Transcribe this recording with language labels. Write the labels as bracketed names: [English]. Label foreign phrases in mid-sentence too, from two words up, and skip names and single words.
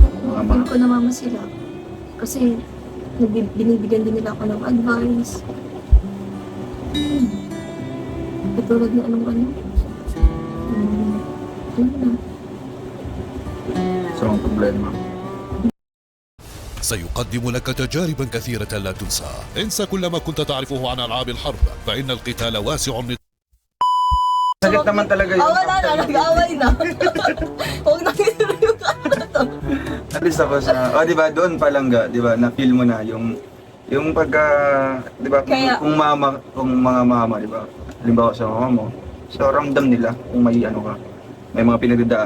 [Filipino] Mama. feel ko na mama sila. Kasi binibigyan din nila ako ng advice. Katulad na yun na. So, ang problema. [Arabic] سيقدم لك تجاربا كثيرة لا تنسى. انسى كل ما كنت تعرفه عن ألعاب الحرب فإن القتال واسع. [Filipino] Sakit naman talaga yun. Wala na, nag-away na. Huwag na tinuloy yung At least ako sa, di ba, doon pa lang di ba, na-feel mo na yung pagka, di ba, Kaya- kung mga mama, di ba, halimbawa sa mama mo, so ramdam nila kung may may mga pinagdadaan,